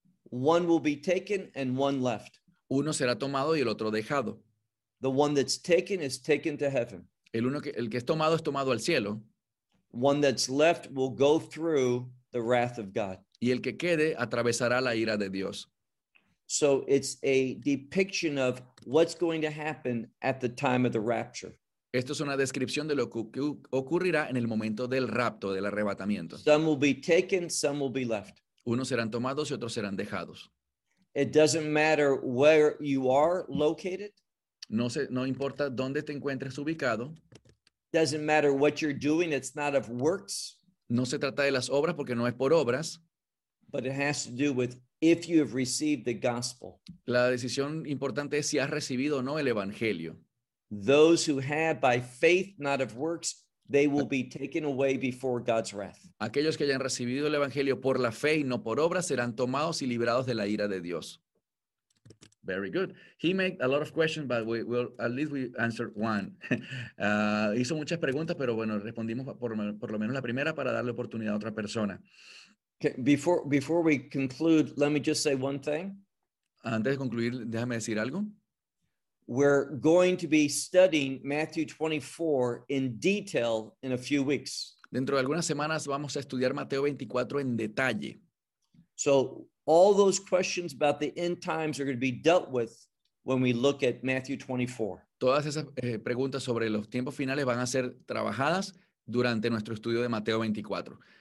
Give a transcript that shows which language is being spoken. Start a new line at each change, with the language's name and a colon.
English: one will be taken and one left.
Spanish: Uno será tomado y el otro dejado.
English: The one that's taken is taken to heaven.
Spanish: El que es tomado al cielo.
English: One that's left will go through the wrath of God.
Spanish: Y el que quede atravesará la ira de Dios.
English: So it's a depiction of what's going to happen at the time of the rapture.
Spanish: Esto es una descripción de lo que ocurrirá en el momento del rapto, del arrebatamiento.
English: Some will be taken, some will be left.
Spanish: Unos serán tomados y otros serán dejados.
English: It doesn't matter where you are located.
Spanish: No importa dónde te encuentres ubicado.
English: Doesn't matter what you're doing. It's not of works.
Spanish: No se trata de las obras porque no es por obras.
English: But it has to do with if you have received the gospel.
Spanish: La decisión importante es si has recibido o no el evangelio.
English: Those who have by faith, not of works, they will be taken away before God's wrath.
Spanish: Aquellos que hayan recibido el evangelio por la fe y no por obras serán tomados y librados de la ira de Dios.
English: Very good. He made a lot of questions, but we answered one.
Spanish: Hizo muchas preguntas, pero bueno, respondimos por lo menos la primera para darle oportunidad a otra persona.
English: Okay, before we conclude, let me just say one thing.
Spanish: Antes de concluir, déjame decir algo.
English: We're going to be studying Matthew 24 in detail in a few weeks.
Spanish: Dentro de algunas semanas vamos a estudiar Mateo 24 en detalle.
English: So all those questions about the end times are going to be dealt with when we look at Matthew 24.
Spanish: Todas esas preguntas sobre los tiempos finales van a ser trabajadas durante nuestro estudio de Mateo 24.